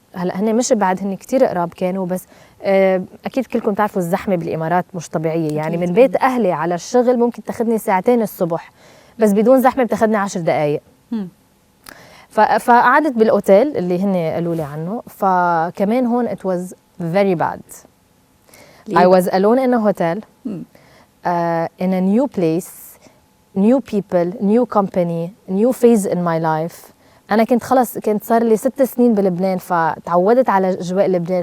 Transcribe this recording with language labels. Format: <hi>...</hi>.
<ar>هلا هن مش بعد, هن كتير قراب كانوا, بس اكيد كلكم تعرفوا الزحمه بالامارات مش طبيعيه, يعني من بيت اهلي على الشغل ممكن تاخذني 2 ساعتين الصبح, بس بدون زحمه بتاخذني 10 دقائق. فقعدت بالاوتيل اللي هن قالوا لي عنه. فكمان هون</ar> <en>it was very bad. I was alone in a hotel, in a new place, new people, new company, new phase in my life.</en> <ar>أنا كنت صار لي 6 سنين بلبنان, فتعودت على أجواء لبنان.</ar>